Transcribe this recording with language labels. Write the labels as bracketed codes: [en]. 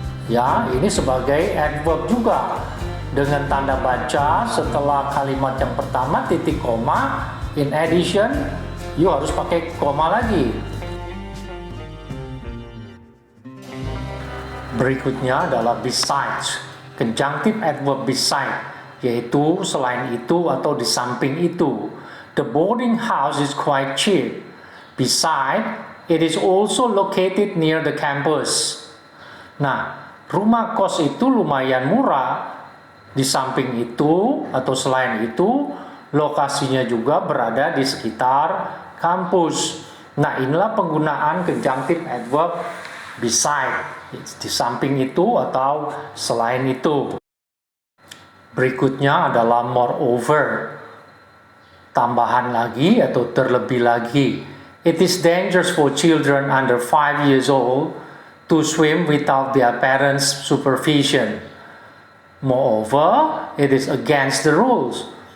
[id] Ya, ini sebagai adverb juga dengan tanda baca setelah kalimat yang pertama titik koma, in addition, you harus pakai koma lagi. Berikutnya adalah besides, conjunctive adverb beside, yaitu selain itu atau di samping itu. [en] The boarding house is quite cheap. Besides, it is also located near the campus. [id] Nah, rumah kos itu lumayan murah. Di samping itu atau selain itu, lokasinya juga berada di sekitar kampus. Nah, inilah penggunaan conjunctive adverb beside, di samping itu atau selain itu. Berikutnya adalah moreover, tambahan lagi atau terlebih lagi. [en] It is dangerous for children under 5 years old to swim without their parents' supervision. Moreover, it is against the rules.